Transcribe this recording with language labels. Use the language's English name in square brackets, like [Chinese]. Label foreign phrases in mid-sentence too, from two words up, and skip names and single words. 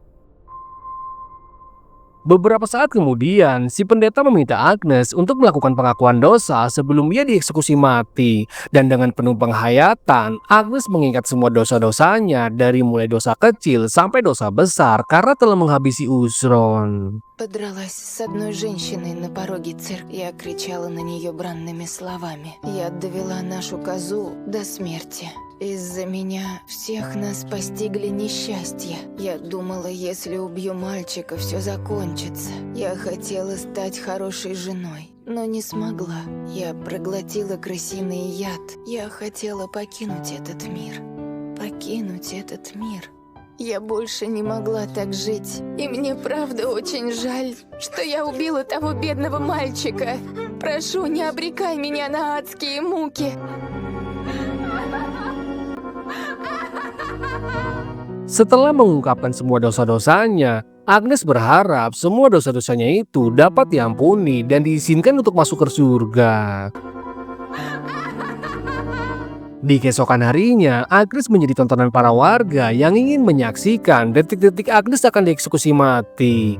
[Indonesian] Beberapa saat kemudian, si pendeta meminta Agnes untuk melakukan pengakuan dosa sebelum ia dieksekusi mati. Dan dengan penuh penghayatan, Agnes mengingat semua dosa-dosanya dari mulai dosa kecil sampai dosa besar karena telah menghabisi Usron. [Russian] Подралась с одной женщиной на пороге церкви. Я кричала на нее бранными словами. Я довела нашу козу до смерти. Из-за меня всех нас постигли несчастья. Я думала, если убью мальчика, все закончится. Я хотела стать хорошей женой, но не смогла. Я проглотила крысиный яд. Я хотела покинуть этот мир. Покинуть этот мир. Я больше не могла так жить. И мне правда очень жаль, что я убила того бедного мальчика. Прошу, не обрекай меня на адские муки. [Indonesian] Setelah mengungkapkan semua dosa-dosanya, Agnes berharap semua dosa-dosanya itu dapat diampuni dan diizinkan untuk masuk ke surga. Di keesokan harinya, Agnes menjadi tontonan para warga yang ingin menyaksikan detik-detik Agnes akan dieksekusi mati.